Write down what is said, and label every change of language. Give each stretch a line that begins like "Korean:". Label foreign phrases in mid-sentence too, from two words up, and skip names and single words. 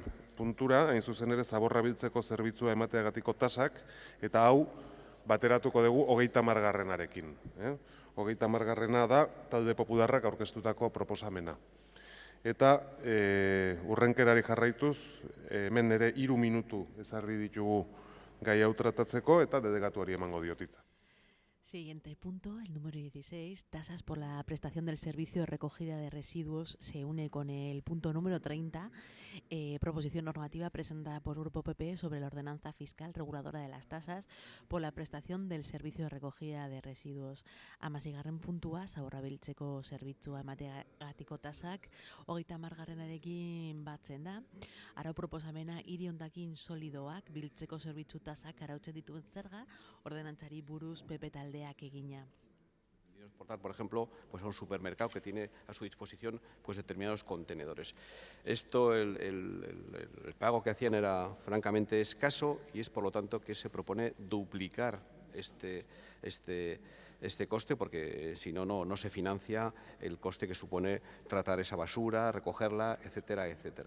Basque: puntura, hain zuzen ere, zaborra biltzeko zerbitzua emateagatiko tasak, eta hau, bateratuko dugu 30. 30. da, talde popularrak aurkeztutako proposamena. Eta urrenkerari jarraituz, hemen ere 3 minutu ezarri ditugu gai hau tratatzeko, eta delegatuari emango diotitza.
Spanish: Siguiente punto, el número 16, tasas por la prestación del servicio de recogida de residuos, se une con el punto número 30, proposición normativa presentada por Grupo PP sobre la ordenanza fiscal reguladora de las tasas por la prestación del servicio de recogida de residuos.
Basque: 16. puntua, zaborra biltzeko zerbitzua emateagatiko tasak, 30. batzen da. Arau proposamena hiri hondakin solidoak biltzeko zerbitzu tasak arautzen dituen zerga, ordenantzari buruz PP talde egina.
Spanish: Exportar, por ejemplo, pues a un supermercado que tiene a su disposición pues determinados contenedores. Esto, el pago que hacían era francamente escaso y es por lo tanto que se propone duplicar este coste, porque si no, no se financia el coste que supone tratar esa basura, recogerla, etcétera, etcétera.